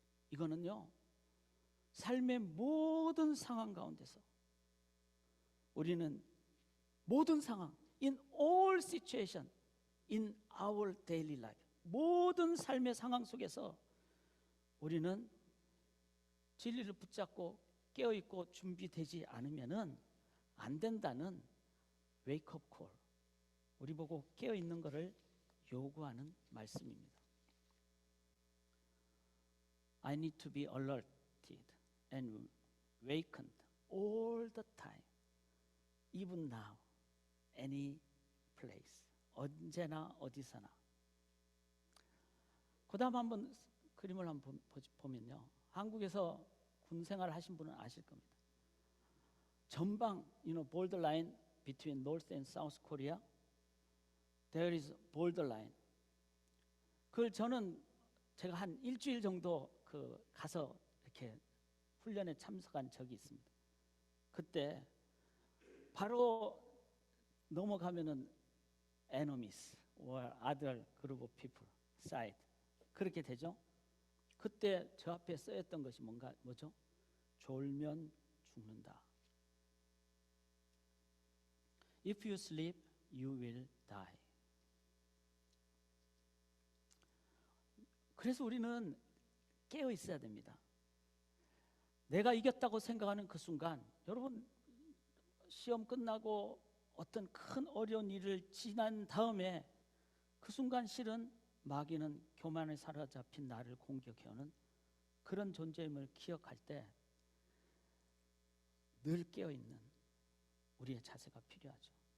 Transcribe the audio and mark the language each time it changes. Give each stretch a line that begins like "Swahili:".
Korean: 이거는요, 삶의 모든 상황 가운데서 우리는 모든 상황,
English: in all situation, in our daily life,
Korean: 모든 삶의 상황 속에서 우리는 진리를 붙잡고 깨어있고 준비되지 않으면은 안 된다는 웨이크업 콜, 우리 보고 깨어있는 것을 요구하는 말씀입니다.
English: I need to be alerted and wakened all the time, even now, any place.
Korean: 언제나 어디서나. 그 다음 한번 그림을 한번 보면요, 한국에서 군 생활을 하신 분은 아실 겁니다. 전방,
English: borderline between North and South Korea. There is borderline.
Korean: 그걸 저는 제가 한 일주일 정도 가서 이렇게 훈련에 참석한 적이 있습니다. 그때 바로 넘어가면은
English: enemies or other group of people side
Korean: 그렇게 되죠. 그때 저 앞에 쓰였던 것이 뭐죠? 졸면 죽는다.
English: If you sleep, you will die.
Korean: 그래서 우리는 깨어 있어야 됩니다. 내가 이겼다고 생각하는 그 순간, 여러분 시험 끝나고 어떤 큰 어려운 일을 지난 다음에 그 순간 실은 마귀는 교만에 사로잡힌 나를 공격해오는 그런 존재임을 기억할 때 늘 깨어있는 우리의 자세가 필요하죠.